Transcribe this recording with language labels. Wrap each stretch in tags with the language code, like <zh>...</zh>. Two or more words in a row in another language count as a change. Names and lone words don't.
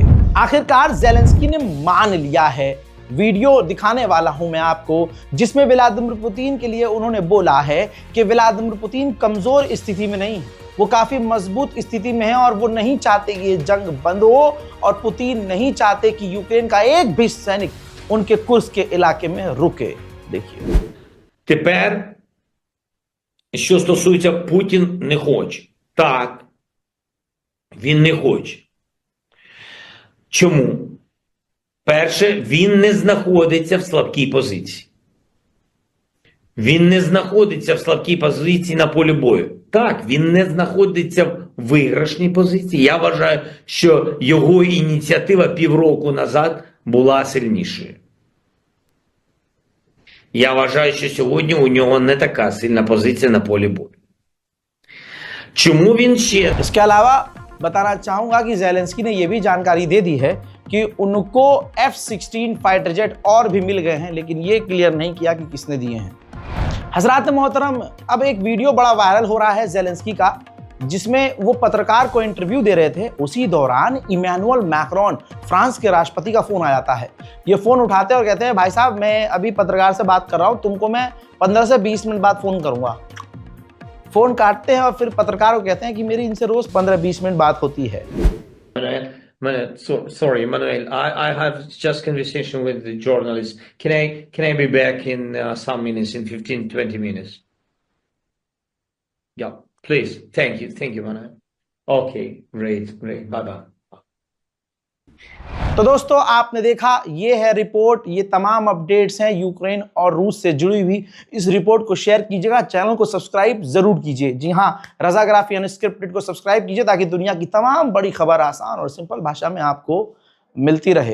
<hi>आखिरकार ज़ेलेंस्की ने मान लिया है। वीडियो दिखाने वाला हूं मैं आपको, जिसमें व्लादिमीर पुतिन के लिए उन्होंने बोला है कि व्लादिमीर पुतिन कमजोर स्थिति में नहीं है, वो काफी मजबूत स्थिति में है और वो नहीं चाहते कि ये जंग बंद हो और पुतिन नहीं चाहते कि यूक्रेन का एक भी सैनिक उनके कुर्स्क के इलाके में रुके। देखिए</hi> <uk>тепер, що стосується Путін не хоче. Так, він не хоче. Чому? Перше, він не знаходиться в слабкій позиції. Він не знаходиться в слабкій позиції на полі бою. Так, він не знаходиться в виграшній позиції. Я вважаю, що його ініціатива півроку назад була сильнішою. Я вважаю, що сьогодні у нього не така сильна позиція на полі бою. Чому він ще...</uk> <hi>इसके अलावा बताना चाहूंगा कि ज़ेलेंस्की ने यह भी जानकारी दे दी है कि उनको F-16</hi> <en>fighter jet</en> <hi>और भी मिल गए हैं, लेकिन ये क्लियर नहीं किया कि किसने दिए हैं। हजरात मोहतरम, अब एक वीडियो बड़ा वायरल हो रहा है ज़ेलेंस्की का, जिसमें वो पत्रकार को इंटरव्यू दे रहे थे। उसी दौरान इमैनुअल मैक्रोन, फ्रांस के राष्ट्रपति का फोन आ जाता है। ये फोन उठाते हैं और कहते हैं, भाई साहब मैं अभी पत्रकार से बात कर रहा हूँ, तुमको मैं 15 से 20 मिनट बाद फोन करूंगा। फोन काटते हैं और फिर पत्रकार को कहते हैं कि मेरी इनसे रोज 15-20 मिनट बात होती है।</hi> <en>Sorry, Manuel. I have just conversation with the journalist. Can I be back in some minutes, in 15-20 minutes? Yeah, please. Thank you, Manuel. Okay, great. Bye bye.</en> <hi>तो दोस्तों आपने देखा, ये है रिपोर्ट, ये तमाम अपडेट्स हैं यूक्रेन और रूस से जुड़ी हुई। इस रिपोर्ट को शेयर कीजिएगा, चैनल को सब्सक्राइब जरूर कीजिए। जी हाँ, रजाग्राफी अनस्क्रिप्टेड को सब्सक्राइब कीजिए ताकि दुनिया की तमाम बड़ी खबर आसान और सिंपल भाषा में आपको मिलती रहे।</hi>